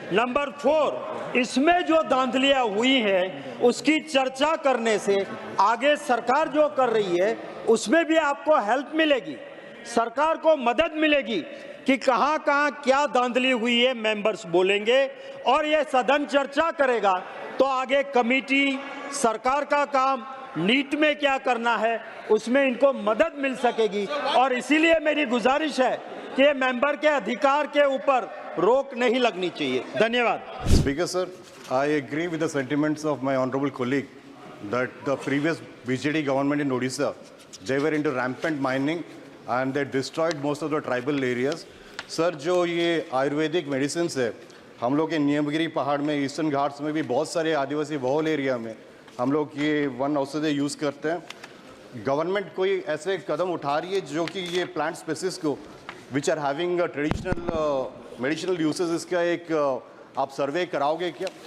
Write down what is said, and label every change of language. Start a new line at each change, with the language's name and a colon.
Hindi: Number 4, इसमें जो धांधलियां हुई हैं उसकी चर्चा करने से आगे सरकार जो कर रही है उसमें भी आपको हेल्प मिलेगी, सरकार को मदद मिलेगी कि कहां-कहां क्या धांधली हुई है मेंबर्स बोलेंगे और ये सदन चर्चा करेगा तो आगे कमेटी, सरकार का काम, नीट में क्या करना है उसमें इनको मदद मिल सकेगी। और इसीलिए मेरी गुजारिश है कि ये मेंबर के अधिकार के ऊपर रोक नहीं लगनी चाहिए। धन्यवाद।
English: Speaker sir, I agree with the sentiments of my honorable colleague that the previous BJD government in Odisha, they were into rampant mining and they destroyed most of the tribal areas.
Hindi: Sir, जो ये Ayurvedic medicine है, हम लोग के नीमगिरी पहाड़ में, eastern Ghats में भी बहुत सारे आदिवासी बहुल एरिया में हम लोग ये वन औषधि यूज़ करते हैं। गवर्नमेंट कोई ऐसे कदम उठा रही है जो कि ये प्लांट स्पेसिस को
English: which are having traditional medicinal uses,
Hindi: इसका एक आप सर्वे कराओगे क्या?